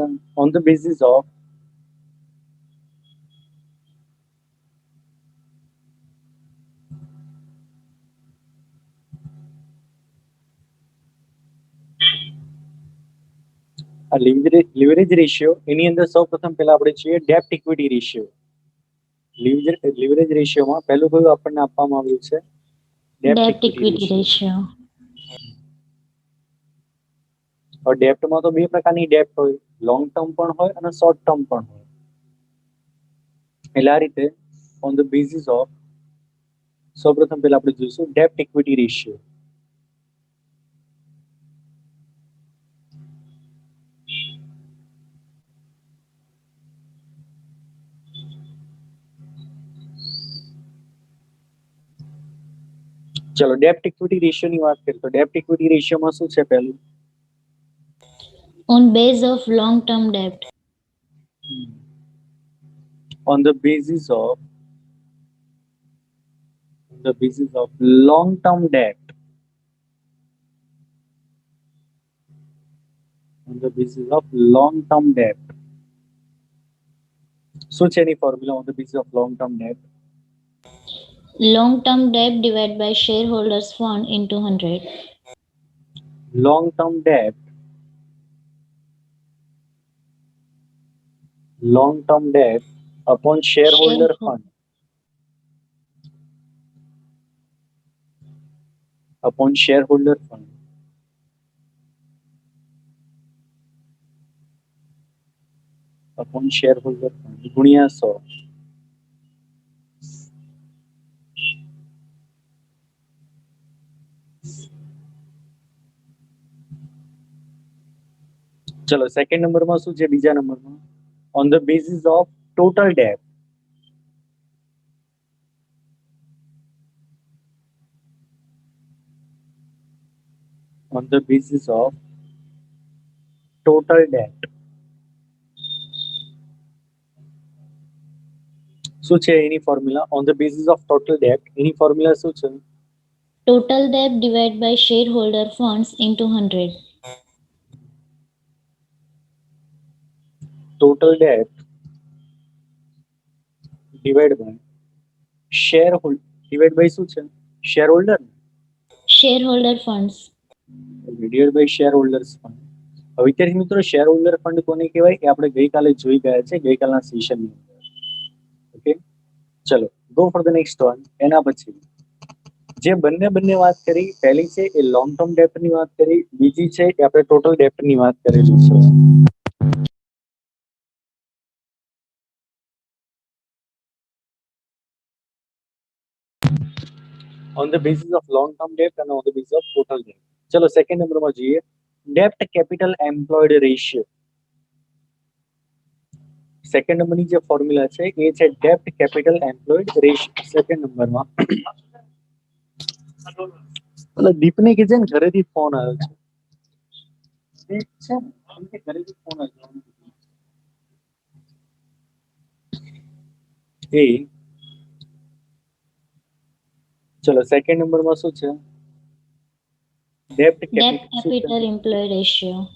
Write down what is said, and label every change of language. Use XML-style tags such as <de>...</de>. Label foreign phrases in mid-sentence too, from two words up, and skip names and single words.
<en>on the basis of</en> <gu>આ</gu> <en>leverage ratio</en> <gu>એની અંદર સૌપ્રથમ પહેલા આપણે જોઈએ</gu> <en>debt equity ratio. leverage ratioમાં</en> <gu>પહેલું કયું આપણને આપવામાં આવ્યું છે?</gu> <en>Debt equity ratio.</en> <gu>और ડેપ્ટમાં તો બે પ્રકારની ડેપ્ટ હોય,</gu> <en>long term</en> <gu>પણ હોય અને</gu> <en>short term</en> <gu>પણ હોય. એટલે આ રીતે</gu> <en>on the basis of</en> <gu>સૌપ્રથમ પહેલા આપણે જોઈશું</gu> <en>debt equity ratio.</en> <gu>ચલો</gu> <en>debt equity ratioની</en> <gu>વાત કરીએ તો</gu> <en>debt equity ratioમાં</en> <gu>શું છે? પહેલું</gu> <en>On base of long term debt. on the basis of long term debt. On the basis of long term debt.</en> <gu>શું છે એની ફોર્મ્યુલા</gu> <en>on the basis of long term debt? Long term debt divided by shareholders fund into 100. long term debt upon shareholder fund upon shareholder fund गुणिया 100.</en> <hi>चलो सेकंड नंबर में</hi> <gu>શું છે બીજા નંબરમાં</gu> <en>on the basis of total debt on the basis of total debt</en> <gu>શું છે એની ફોર્મ્યુલા</gu> <en>on the basis of total debt</en> <gu>એની ફોર્મ્યુલા શું છે</gu> <en>total debt divided by shareholder funds into 100. total debt divided by shareholder divided by</en> <gu>શું છે</gu> <en>shareholder funds. divided by shareholders fund.</en> <gu>હવે વિદ્યાર્થી મિત્રો</gu> <en>shareholder fund</en> <gu>કોને કહેવાય એ આપણે ગઈકાલે જોઈ ગયા છે ગઈકાલના સેશનની અંદર.</gu> <en>okay chalo go for the next one.</en> <gu>એના પછી જે બંને વાત કરી પહેલી છે એ</gu> <en>long term debtની</en> <gu>વાત કરી બીજી છે એ આપણે</gu> <en>total debtની</en> <gu>વાત કરેલી છે.</gu> <en>on the basis of long term debt and on the basis of total debt.</en> <gu>ચલો સેકન્ડ નંબરમાં જોઈએ</gu> <en>debt capital employed ratio.</en> <gu>સેકન્ડ નંબરની જે ફોર્મ્યુલા છે એ છે</gu> <en>debt capital employed ratio.</en> <gu>સેકન્ડ નંબરમાં એટલે દીપને કે છે ને ઘરેથી ફોન આવ્યો છે દીપ છે ને એમ કે ઘરેથી ફોન આવ્યો એ ચલો સેકન્ડ નંબરમાં શું છે ડેપ્ટ</gu> <en>capital employee ratio.</en>